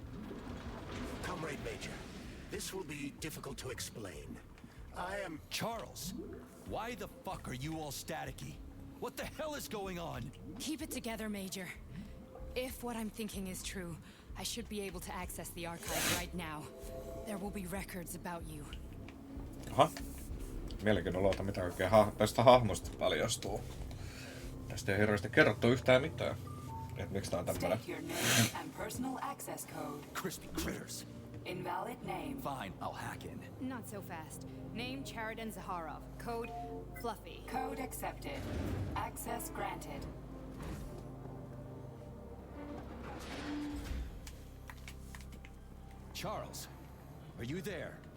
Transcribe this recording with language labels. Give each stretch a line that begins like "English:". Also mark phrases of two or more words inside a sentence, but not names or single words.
English: Comrade Major, this will be difficult to explain. I am... Charles, why the fuck are you all staticky? What the hell is going on? Keep it together, Major. If what I'm thinking is true, I should be able to access the archive right now. There will be records about you. Aha.
Finnish: Mielenkiinnolla, mitä oikein tästä hahmosta paljastuu. Tästä ei hirveästi kerrottu yhtään mitään. Et miksi tää on tämmönen?
English: State your name and personal access code. Crispy critters. Invalid name. Fine, I'll hack in. Not so fast. Name Chariton Zaharov. Code Fluffy. Code accepted. Access granted. Charles, are you there?